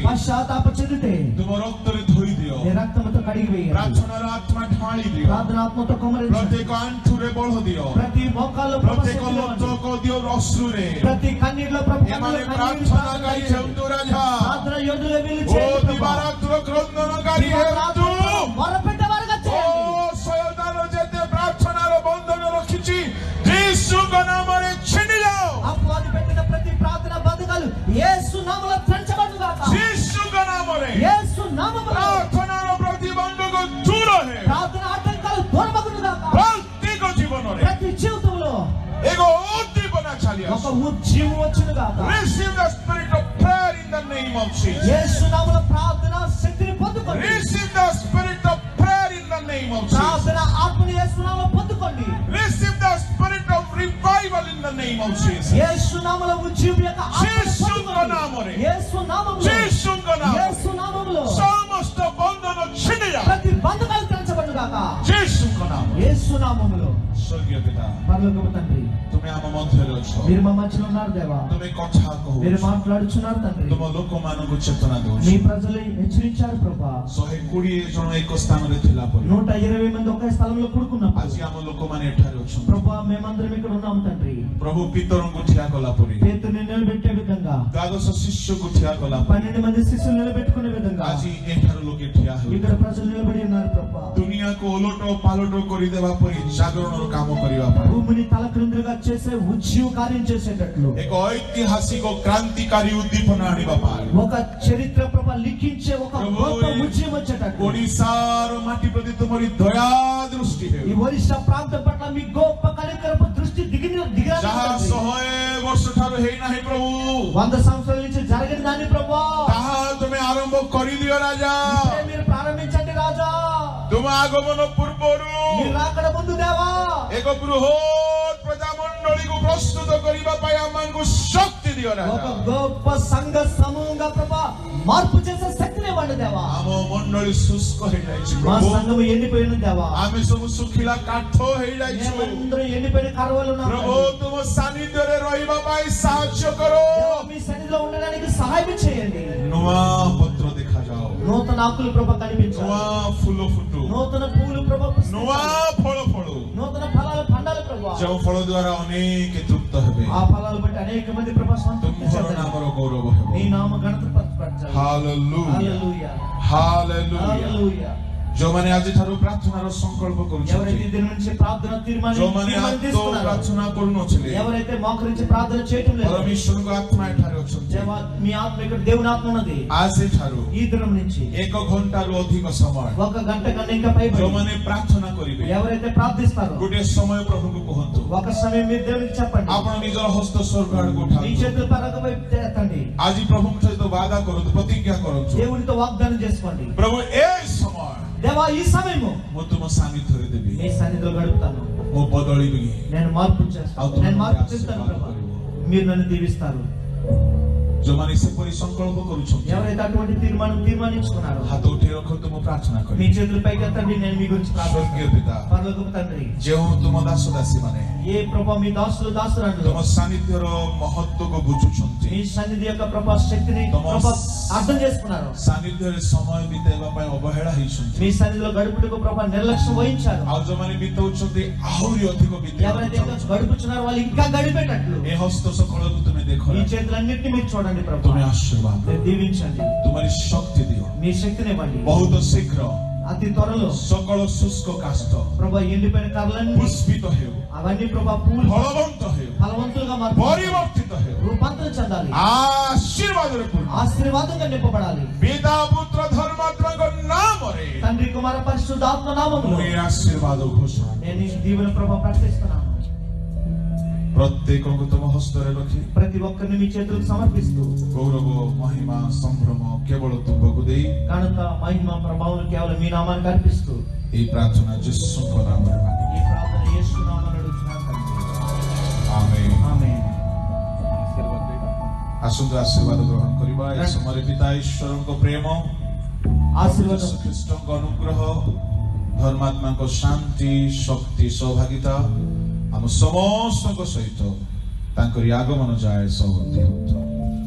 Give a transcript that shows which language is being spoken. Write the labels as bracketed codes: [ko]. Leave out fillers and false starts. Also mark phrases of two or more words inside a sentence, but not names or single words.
[te] పశ్చాత్తాప చెందితే [or] ତୁମ ରକ୍ତରେ ଧୋଇ ଦିଅ [te] నీ రక్తముతో కడిగి వేయండి [or] ପ୍ରାର୍ଥନାର ଆତ୍ମା ଢାଳି ଦିଅ [te] ప్రార్థనాత్మతో కుమ్మరించండి [or] ପ୍ରତ୍ୟେକ ଆଣ୍ଠୁରେ ବଳ ଦିଅ [te] ప్రతి మోకాల్లో ప్రభా [or] ପ୍ରତ୍ୟେକ [te] శక్తి ఇవ్వండి. [or] ଲୋତକ ଦିଅ ଅଶ୍ରୁରେ [te] ప్రతి కన్నీటిలో ప్రభు [or] ଏମାନେ [te] కన్నీరు [or] ପ୍ରାର୍ଥନାକାରୀ ହେଉନ୍ତୁ ରାଜା [te] ప్రార్థన యోధులుగా వీళ్ళు [or] ଓ [te] చేయండి ప్రభా. [or] ଦିବାରାତ୍ର କ୍ରନ୍ଦନକାରୀ ହେଉନ୍ତୁ [te] మొరపెట్టేవారుగా [or] ଓ [te] చేయండి [or] ଶୟତାନ ଯେତେ ପ୍ରାର୍ଥନାର ବନ୍ଧନ ରଖିଛି ଯୀଶୁଙ୍କ ନାମରେ ଛିଣ୍ଡି ଯାଅ [te] అపవాది పెట్టిన ప్రతి ప్రార్థన బంధకాలు యేసు నామములో త్రెంచబడును గాక [or] ଯୀଶୁଙ୍କ ନାମରେ [te] యేసు నామములో [or] ପ୍ରାର୍ଥନାର ପ୍ରତିବନ୍ଧକ ଦୂର ହେ [te] ప్రార్థన ఆటంకాలు దూరమగును గాక [or] ପ୍ରତ୍ୟେକ ଜୀବନରେ [te] ప్రతి జీవితంలో [or] ଏକ ଉଦ୍ଦୀପନା ଚାଲି [te] ఒక [or] ଆସୁ [te] ఉజ్జీవం వచ్చును గాక [en] receive the spirit of prayer in the name of Jesus [te] యేసు నామములో ప్రార్థన శక్తిని పొందుకోండి [en] receive the spirit of prayer in the name of Jesus [te] ప్రార్థన ఆత్మని యేసు నామములో పొందుకోండి [en] receive the spirit of revival in the name of Jesus [te] యేసు నామములో ఉజ్జీవం యొక్క ఆత్మని [or] ଯୀଶୁଙ୍କ [te] పొందుకోండి [or] ନାମରେ [te] యేసు నామములో [or] ଯୀଶୁଙ୍କ ନାମରେ [te] యేసు నామములో [or] ସମସ୍ତ ବନ୍ଧନ ଛିଣ୍ଡି ଯାଅ [te] ప్రతి బంధకాలు త్రెంచబడును గాక [or] ଯୀଶୁଙ୍କ ନାମରେ [te] యేసు నామములో [or] ସ୍ୱର୍ଗୀୟ ପିତା [te] పరలోకపు తండ్రి [or] ତୁମେ ଆମ ମଧ୍ୟରେ ଅଛ [te] మీరు మా మధ్యలో ఉన్నారు దేవా [or] ତୁମେ କଥା [te] మీరు [or] କହୁଛ [te] మాట్లాడుచున్నారు తండ్రి [or] ତୁମ ଲୋକମାନଙ୍କୁ ଚେତନା ଦଉଛ [te] మీ ప్రజలు హెచ్చరించారు ప్రభా [or] 120 ଜଣ ଏକ ସ୍ଥାନରେ ଥିଲା ପରେ [te] 120 మంది ఒకే స్థలంలో కూడుకున్నప్పుడు [or] ଆଜି ଆମ ଲୋକମାନେ ଏଠାରେ ଅଛନ୍ତି [te] ప్రభా మేమందరం ఇక్కడ ఉన్నాం తండ్రి [or] ପ୍ରଭୁ ପିତରଙ୍କୁ ଠିଆ କଲା ପରେ [te] పేతుని నిలబెట్టే విధంగా [or] ଦ୍ୱାଦଶ ଶିଷ୍ୟକୁ ଠିଆ କଲା ପରେ [te] 12 మంది శిష్యులు నిలబెట్టుకునే విధంగా [or] ଆଜି ଏଠାର ଲୋକେ ଠିଆ [te] ఇక్కడ [or] ହେଉଛନ୍ତି [te] ప్రజలు నిలబడి ఉన్నారు ప్రభా [or] ଦୁନିଆକୁ ଓଲଟ ପାଲଟ କରିଦେବା ପରି ଜାଗରଣର କାମ କରିବା ପାଇଁ [te] భూమిని తలక్రిందులుగా చేసే ఉజ్జీవ కార్యం చేసేటట్లు [or] ଏକ ଐତିହାସିକ କ୍ରାନ୍ତିକାରୀ ଉଦ୍ଦୀପନା ଆଣିବା ପାଇଁ [te] ఒక చరిత్ర ప్రభా లిఖించే ఒక ప్రభు, గొప్ప ఉజ్జీవం వచ్చేటట్లు [or] ଓଡ଼ିଶାର ମାଟି ପ୍ରତି ତୁମରି ଦୟା ଦୃଷ୍ଟି [te] ఈ [or] ହେଉ [te] ఒరిస్సా ప్రాంతం పట్ల మీ గొప్ప కనికరపు దృష్టి దిగిరాని [or] ଯାହା [te] తండ్రి. [or] 100 ବର୍ଷ ଠାରୁ ହେଇନାହିଁ ପ୍ରଭୁ [te] 100 సంవత్సరాల నుంచి జరిగిన దాన్ని ప్రభా [or] ତାହା ତୁମେ ଆରମ୍ଭ କରିଦିଅ ରାଜା [te] ఇప్పుడే మీరు ప్రారంభించండి రాజా [or] ତୁମ ଆଗମନ ପୂର୍ବରୁ [te] మీరు రాకడ ముందు దేవా [or] ଏକ ବୃହତ ପ୍ରଜାମଣ୍ଡଳୀକୁ ପ୍ରସ୍ତୁତ କରିବା ପାଇଁ ଆମମାନଙ୍କୁ ଶକ୍ତି ଦିଅ [te] ఒక [or] ରାଜା [te] గొప్ప సంఘ సమూహంగా ప్రభా మార్పు చేసే శక్తిని ఇవ్వండి దేవా [or] ଆମ ମଣ୍ଡଳୀ ଶୁଷ୍କ ହେଇଯାଇଛି [te] మా [or] ପ୍ରଭు [te] సంఘం ఎండిపోయిన దేవా [or] ଆମେ ସବୁ ଶୁଖିଲା କାଠ ହେଇଯାଇଛୁ [te] మేమందరం ఎండిపోయిన కరవలు ఉన్నాం [or] ପ୍ରଭు ତୁମ ସାନ୍ନିଧ୍ୟରେ ରହିବା ପାଇଁ ସାହାଯ୍ୟ କର [te] దేవా, మీ సన్నిధిలో ఉండడానికి సహాయం చేయండి [or] ନୂଆ ପତ୍ର ଦେଖାଯାଉ [te] నూతన ఆకులు ప్రభా కనిపించాలి [or] ନୂଆ ଫୁଲ ଫୁଟୁ [te] నూతన పూలు ప్రభా [or] ନୂଆ [te] పుష్పించాలి. [or] ଫଳ ଫଳୁ [te] నూతన ఫలాలు పండాలి ప్రభా [or] ଯେଉଁ ଫଳ ଦ୍ୱାରା ଅନେକ ତୃପ୍ତ ହେବେ [te] ఆ ఫలాలు బట్టి అనేక మంది ప్రభా సంతృప్తి [or] ତୁମର [te] చెందాలి. [or] ନାମର ଗୌରବ ହେବ [te] నీ నామ ఘనత పరచబడాలి. [or] ହାଲେଲୁୟା [te] హల్లెలూయా [or] ହାଲେଲୁୟା [te] హల్లెలూయా [or] ଯେଉଁମାନେ ଆଜିଠାରୁ ପ୍ରାର୍ଥନାର ସଂକଳ୍ପ [te] ఎవరైతే [or] କରୁଛନ୍ତି [te] ఈ దినం నుంచి ప్రార్థన [or] ଯେଉଁମାନେ [te] తీర్మానం [or] ଆଦୌ [te] తీసుకున్నారో [or] ପ୍ରାର୍ଥନା କରୁନଥିଲେ [te] ఎవరైతే మోకరించి ప్రార్థన చేయటం లేదు [or] ପରମେଶ୍ୱରଙ୍କ ଆତ୍ମା ଏଠାରେ ଅଛନ୍ତି [te] దేవా, మీ ఆత్మ ఇక్కడ దేవుని ఆత్మ ఉన్నది [or] ଆଜିଠାରୁ [te] ఈ దినం నుంచి [or] 1 ଘଣ୍ଟାରୁ ଅଧିକ ସମୟ [te] 1 గంట కన్నా ఇంకా పైబడి [or] ଯେଉଁମାନେ ପ୍ରାର୍ଥନା କରିବେ [te] ఎవరైతే ప్రార్థిస్తారో [or] ଗୋଟିଏ ସମୟ ପ୍ରଭୁଙ୍କୁ କୁହନ୍ତୁ [te] ఒక సమయం మీరు దేవునికి చెప్పండి [or] ଆପଣ ନିଜର ହସ୍ତ ସ୍ୱର୍ଗ ଆଡକୁ [te] మీ [or] ଉଠାନ୍ତୁ [te] చేతులు పరక వైపు ఎత్తండి [or] ଆଜି ପ୍ରଭୁଙ୍କ ସହିତ ବାଦା କରନ୍ତୁ ପ୍ରତିଜ୍ଞା କରନ୍ତୁ [te] దేవునితో వాగ్దానం చేసుకోండి [or] ପ୍ରଭୁ ଏ ସମୟ [te] దేవా ఈ సమయము [or] ମୁଁ ତୁମ ସାନ୍ନିଧ୍ୟରେ ଦେବି [te] మీ సన్నిధిలో గడుపుతాను [or] ମୁଁ ବଦଳିବି [te] నేను మార్పు [or] ଆଉ [te] చేస్తాను [or] ତୁମେ [te] నేను మార్పు [or] ମୋତେ [te] చేస్తాను [or] ఆశీର୍ବାଦ [te] ప్రభా [or] କରିବ। [te] మీరు నన్ను దీవిస్తారు [or] ଯୋଉମାନେ ସେପରି ସଂକଳ୍ପ କରୁଛନ୍ତି [te] ఎవరైతే అటువంటి తీర్మానించుకున్నారో [or] ହାତ ଉଠେଇ ରଖନ୍ତୁ ମୁଁ ପ୍ରାର୍ଥନା [te] మీ [or] କରିବି [te] చేతుల పైకి ఎత్తండి, నేను మీ గురించి [or] ସ୍ୱର୍ଗୀୟ [te] ప్రార్థిస్తాను. [or] ପିତା [te] పరలోకపు తండ్రి, [or] ଯେଉଁ ତୁମ ଦାସ ଦାସୀ ମାନେ [te] ఏ ప్రభా మీ దాసులు దాసురాండ్రు [or] ତୁମ ସାନ୍ନିଧ୍ୟର ମହତ୍ଵକୁ ବୁଝୁଛନ୍ତି [te] మీ సన్నిధి యొక్క ప్రభా శక్తిని ప్రభా అర్థం చేసుకున్నారు. [or] ସାନ୍ନିଧ୍ୟରେ ସମୟ ବିତେଇବା ପାଇଁ ଅବହେଳା ହେଇଛନ୍ତି [te] మీ సన్నిధిలో గడుపుటకు ప్రభా నిర్లక్ష్యం వహించారు. [or] ଆଉ ଯୋଉମାନେ ବିତଉଛନ୍ତି ଆହୁରି ଅଧିକ [te] ఎవరైతే ఇంకా [or] ବିତେଇବା [te] గడుపుచున్నారో వాళ్ళు ఇంకా గడిపేటట్లు [or] ଏ ହସ୍ତ ସକଳକୁ ତୁମେ ଦେଖ [te] ఈ చేతులన్నింటినీ మీరు చూడండి ప్రభా, [or] ତୁମେ ଆଶୀର୍ବାଦ [te] దీవించండి, [or] ତୁମରି ଶକ୍ତି ଦିଅ [te] మీ శక్తిని ఇవ్వండి. [or] ବହୁତ ଶୀଘ୍ର [te] అతి త్వరలో [or] ସକଳ ଶୁଷ୍କ କାଷ୍ଠ [te] ప్రభా ఎండిపోయిన కర్రలన్నీ [or] ପୁଷ୍ପିତ ହେଉ [te] అవన్నీ ప్రభా పూలు [or] ଫଳବନ୍ତ ହେଉ [te] ఫలవంతులుగా మారు [or] ପରିବର୍ତ୍ତିତ ହେଉ [te] రూపాంతరం చెందాలి, [or] ଆଶୀର୍ବାଦରେ ପୂର୍ଣ୍ଣ [te] ఆశీర్వాదంగా నింపబడాలి. [or] ପିତା ପୁତ୍ର ଧର୍ମାତ୍ମାଙ୍କ ନାମରେ [te] తండ్రి కుమార పరిశుద్ధాత్మ నామములో [or] ମୁଁ ଏ ଆଶୀର୍ବାଦ ଘୋଷଣା [te] నేను ఈ దీవెన ప్రభా ప్రకటిస్తున్నాను. [or] ପ୍ରତ୍ୟେକଙ୍କୁ ତୁମ ହସ୍ତରେ ରଖି [te] ప్రతి ఒక్కరిని మీ చేతులకు సమర్పిస్తూ [or] ଗୌରବ ମହିମା ସମ୍ଭ୍ରମ କେବଳ ତୁମକୁ ଦେଇ [te] ఘనత మహిమ ప్రభావం కేవలం మీ నామానికి అర్పిస్తూ [or] ଏହି ପ୍ରାର୍ଥନା ଯୀଶୁଙ୍କ ନାମରେ ମାଗେ [te] ఈ ప్రార్థన యేసు నామములో అడుగుతున్నాను తండ్రి. [or] ଆମେନ୍। [te] ఆమేన్. [or] ଆସନ୍ତୁ ଆଶୀର୍ବାଦ ଗ୍ରହଣ କରିବା ଏ ସମୟରେ ପିତା ଈଶ୍ୱରଙ୍କ ପ୍ରେମ [te] ఆశీర్వాదం [or] ଯୀଶୁ ଖ୍ରୀଷ୍ଟଙ୍କ ଅନୁଗ୍ରହ ଧର୍ମାତ୍ମାଙ୍କ ଶାନ୍ତି ଶକ୍ତି ସୌଭାଗିତା ଆମ ସମସ୍ତଙ୍କ ସହିତ ତାଙ୍କରି ଆଗମନ ଯାଏ ସବୁଠି ହେଉଥାଉ।